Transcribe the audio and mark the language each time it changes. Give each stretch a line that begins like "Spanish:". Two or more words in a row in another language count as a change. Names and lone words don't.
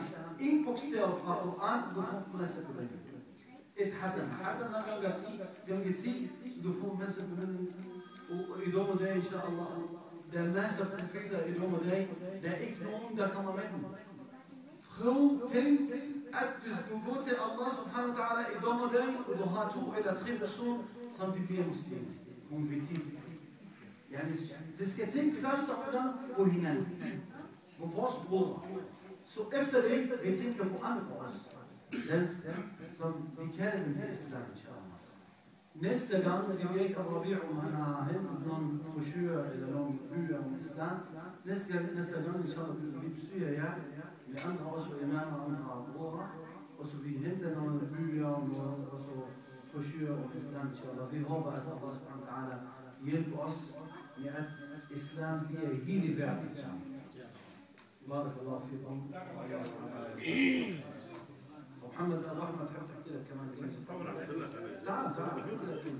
Danish: En bogstav fra Koran, du får masser på det. Et Hassan. Hassan er gange 10, så du får masser på det. Og i dag og dag, inshallah, der er masser af profeter i dag og dag, der er ikke nogen, der kommer med dem. Prøv tænk, at hvis du går til
Arabic: الله سبحانه وتعالى
Danish: i dag og dag, og du har 2 eller 3 personer, som de bliver muslimer, konvertitter. يعني vi skal tænke først på hinanden, på vores brødre. Så efter det, vi tænker på andre også, som vi kalder dem til islam, inshallah. Næste gang, vi ved ikke, om han har hentet nogle brochurer eller nogle bøger om islam. Næste gang, inshallah, vi besøger jer med andre også imamer og andre brødre. Og så vi henter nogle bøger og så brochurer om islam, inshallah. Vi håber, at
Arabic: الله سبحانه وتعالى
Danish: hjælper os med at islam bliver hele verden.
Arabic: بارك الله فيكم. محمد الرحمة تحب تحكي لك كمان كلمة؟ تعال